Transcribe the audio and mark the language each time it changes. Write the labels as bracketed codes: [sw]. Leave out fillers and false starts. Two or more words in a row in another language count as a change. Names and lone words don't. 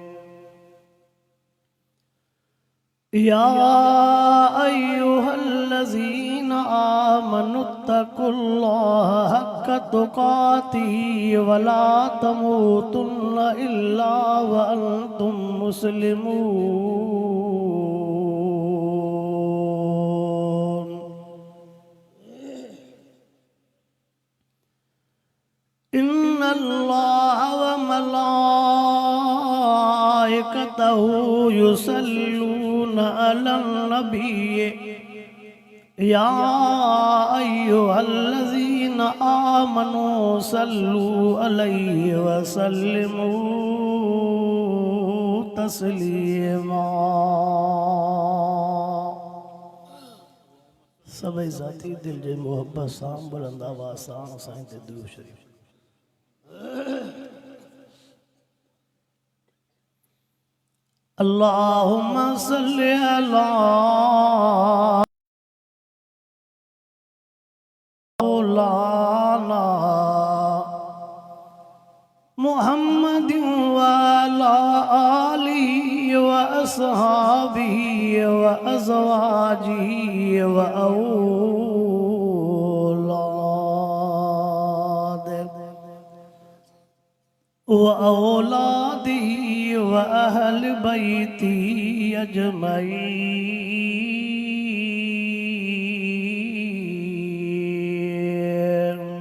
[ar] يا أيها الذين آمنوا اتقوا الله حق تقاته ولا تموتن إلا وأنتم مسلمون. إن الله وملائكته يصلون على النبي يا أيها الذين آمنوا صلوا عليه وسلموا تسليما. [sd] सभई ज़ाती दिल जे मोहब्बत सां बुलंद आवाज़ सां साईं ते दुरूद शरीफ। [ar] اللهم صل على مولانا محمد وعلى آله وأصحابه وأزواجه وأولاده وأهل بيتي أجمعين.